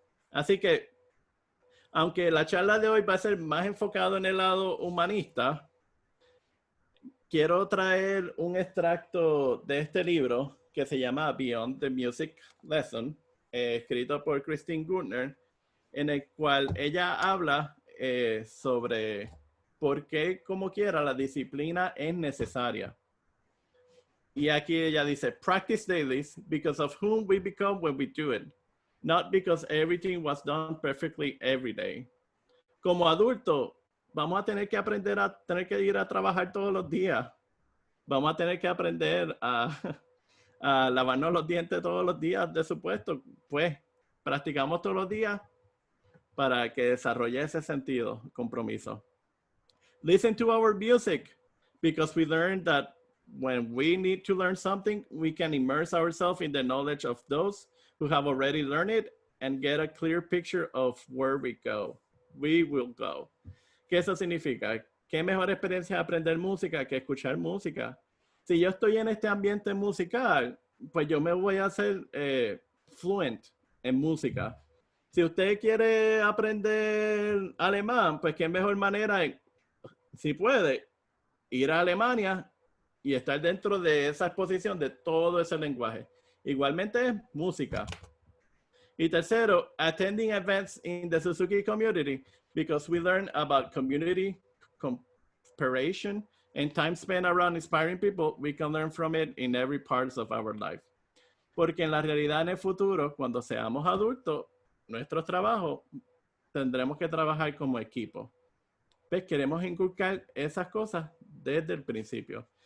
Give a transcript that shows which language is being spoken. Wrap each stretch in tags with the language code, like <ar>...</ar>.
<es>Así que, aunque la charla de hoy va a ser más enfocado en el lado humanista, quiero traer un extracto de este libro que se llama Beyond the Music Lesson, escrito por Christine Gurtner, en el cual ella habla sobre por qué, como quiera, la disciplina es necesaria. Y aquí ella dice,</es> <en>practice daily because of whom we become when we do it, not because everything was done perfectly every day.</en> <es>Como adulto, vamos a tener que aprender a tener que ir a trabajar todos los días. Vamos a tener que aprender a lavarnos los dientes todos los días de su puesto. Pues practicamos todos los días para que desarrolle ese sentido, compromiso.</es> <en>Listen to our music because we learned that when we need to learn something, we can immerse ourselves in the knowledge of those who have already learned it and get a clear picture of where we go. We will go.</en> <es>¿Qué eso significa? ¿Qué mejor experiencia de aprender música que escuchar música? Si yo estoy en este ambiente musical, pues yo me voy a hacer fluent en música. Si usted quiere aprender alemán, pues qué mejor manera, si puede, ir a Alemania y estar dentro de esa exposición de todo ese lenguaje. Igualmente es música. Y tercero,</es> <en>attending events in the Suzuki community because we learn about community cooperation and time spent around inspiring people. We can learn from it in every part of our life.</en> <es>Porque en la realidad, en el futuro, cuando seamos adultos, nuestros trabajos tendremos que trabajar como equipo. Pues queremos inculcar esas cosas desde el principio.</es>